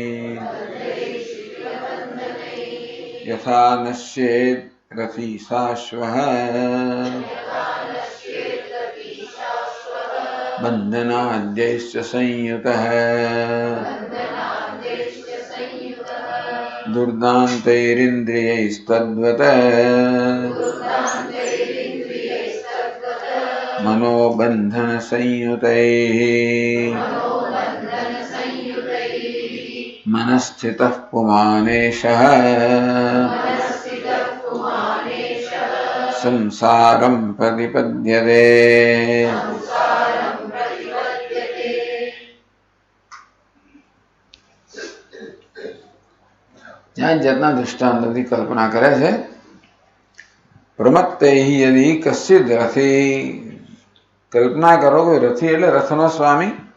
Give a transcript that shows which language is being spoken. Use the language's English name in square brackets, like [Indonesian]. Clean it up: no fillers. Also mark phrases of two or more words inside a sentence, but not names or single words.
[Sanskrit] યથા નશ્યેદ રથી સાશ્વઃ બંધનાદ્યૈશ્ચ સંયુતઃ દુર્દાन्तैरिन्द्रियैस्तद्वत् मनोबन्धनसंयुतैः मनस्थितः पुमानेशः संसारं प्रतिपद्यते. [Gujarati] જ્યાં જાતના દૃષ્ટાંતોથી કલ્પના કરે છે. [Sanskrit] પ્રમત્તૈઃ યદિ કશ્ચિદ રથી. [Gujarati] કલ્પના કરો કે રથી એટલે રથનો સ્વામી.